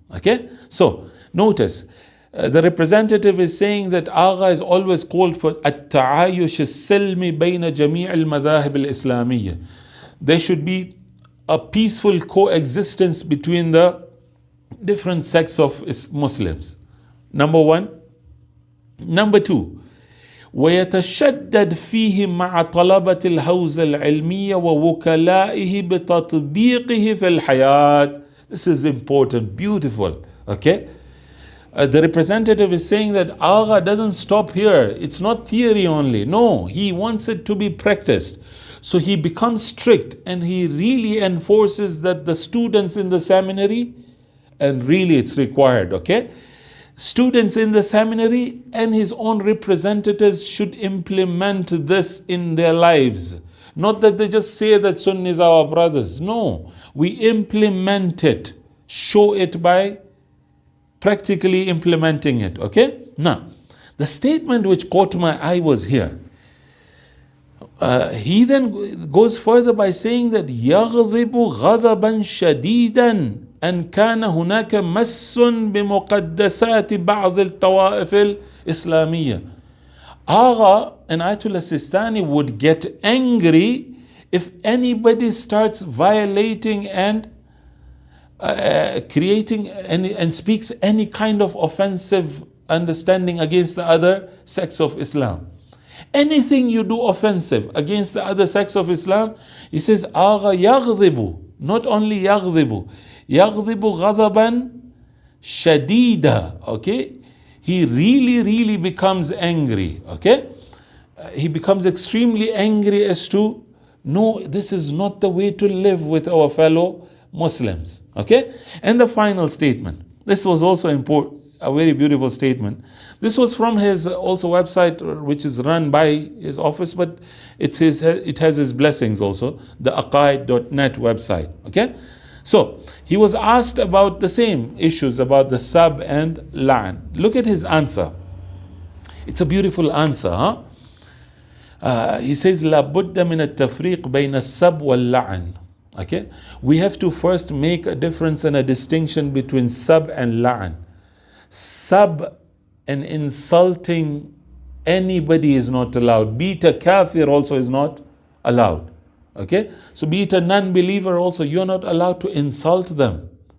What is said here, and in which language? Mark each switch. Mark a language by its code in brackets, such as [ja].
[en] Okay, so notice the representative is saying that Agha is always called for [ar] التعايش السلمي بين جميع المذاهب الإسلامية. [en] There should be a peaceful coexistence between the different sects of Muslims. Number one. Number two, [ar] ويتشدد فيه مع طلبة الحوزة العلمية ووكلائه بتطبيقه في الحياة. [en] This is important, beautiful. Okay, the representative is saying that Agha doesn't stop here. It's not theory only. No, he wants it to be practiced. So he becomes strict and he really enforces that the students in the seminary, and really it's required. Okay. Students in the seminary and his own representatives should implement this in their lives. Not that they just say that Sunnis are our brothers. No, we implement it. Show it by practically implementing it. Okay? Now, the statement which caught my eye was here. He then goes further by saying that [ar] يغضب غضبا شديدا أن كان هناك مس بمقدسات بعض الطوائف الإسلامية. [en] Agha and Ayatollah Sistani would get angry if anybody starts violating and creating and speaks any kind of offensive understanding against the other sects of Islam. Anything you do offensive against the other sects of Islam, he says, Agha yaghdibu, not only yaghdibu, yaghdibu ghadaban shadida. Okay, he really becomes angry. Okay, he becomes extremely angry as to, no, this is not the way to live with our fellow Muslims. Okay, and the final statement. This was also important, a very beautiful statement. This was from his also website, which is run by his office, but it has his blessings also, the aqaid.net website. Okay, so he was asked about the same issues about the sab and la'an. Look at his answer. It's a beautiful answer. He says, [ar] لا بد من التفريق بين السب واللعن. [en] Okay, we have to first make a difference and a distinction between sab and la'an. Sab and insulting anybody is not allowed. Be it a kafir also is not allowed. Okay, so be it a non-believer also, you are not allowed to insult them.